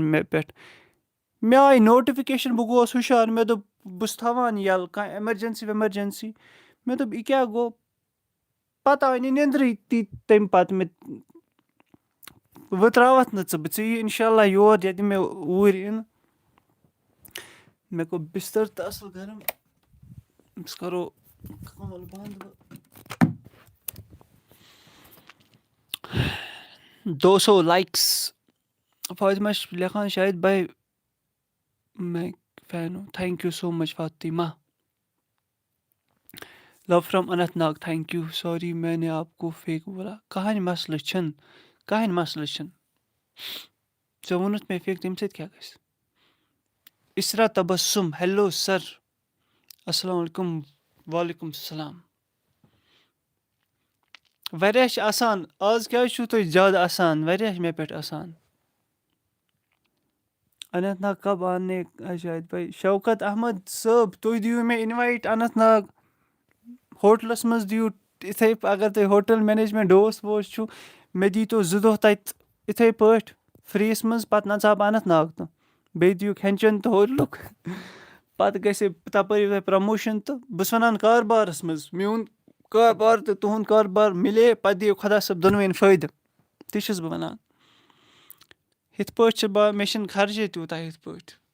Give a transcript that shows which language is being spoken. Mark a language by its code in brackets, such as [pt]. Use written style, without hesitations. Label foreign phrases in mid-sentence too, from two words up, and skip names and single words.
[ks] مےٚ پٮ۪ٹھ مےٚ آے نوٹِفِکیشَن بہٕ گوس ہُشار مےٚ دوٚپ بہٕ چھُس تھاوان یَلہٕ کانٛہہ اٮ۪مَرجَنسی مےٚ دوٚپ یہِ کیٛاہ گوٚو پَتہٕ آے نہٕ نیٚنٛدرٕے تَمہِ پَتہٕ مےٚ وۄنۍ ترٛاوَتھ نہٕ ژٕ یہِ [ar] اِنشاء اللہ [ks] یور ییٚتہِ مےٚ اوٗرۍ یِنہٕ مےٚ گوٚو بِستر تہٕ اَصٕل گرم أمِس کَرو کٲل بنٛد 200 لایکٕس فاطمہ چھِ لیکھان شاید باے [ur] میں فین ہوں [en] thank you so much [ks] فاطمہ [en] love from [ks] اننت ناگ [en] thank you sorry [ur] میں نے آپ کو فیک بولا [ks] کٕہٕنۍ مسلہٕ چھِنہٕ ژےٚ ووٚنُتھ مےٚ فیک تَمہِ سۭتۍ کیٛاہ گژھِ اِسرا تبسُم ہیلو سر [ar] السلام علیکُم وعلیکُم السلام [ks] واریاہ چھِ آسان آز کیٛازِ چھُو تُہۍ زیادٕ آسان واریاہ چھِ مےٚ پٮ۪ٹھ آسان [ur] اننت ناگ کب آنے [ks] شاید بھائی شوکت احمد صٲب تُہۍ دِیِو مےٚ اِنوایٹ اننت ناگ ہوٹلَس منٛز دِیِو इत्थَے اگر تُہۍ ہوٹل مینیجمنٹ ڈوس ووس چھُو مےٚ دیٖتو 2 دۄہ تَتہِ اِتھَے پٲٹھۍ فِرٛیٖیَس منٛز پَتہٕ نَژاو بہٕ اننت ناگ تہٕ بیٚیہِ دِیِو کھٮ۪ن چٮ۪ن تہٕ ہوٹلُک پَتہٕ گژھِ تَپٲری تۄہہِ پرٛموشَن تہٕ بہٕ چھُس وَنان کاربارَس منٛز میون کاربار تہٕ تُہُنٛد کاربار مِلے پَتہٕ دِیِو خۄدا صٲب دۄنوٕنۍ فٲیدٕ تہِ چھُس بہٕ وَنان یِتھ پٲٹھۍ چھِ مےٚ چھِنہٕ خرچے تیوٗتاہ یِتھ پٲٹھۍ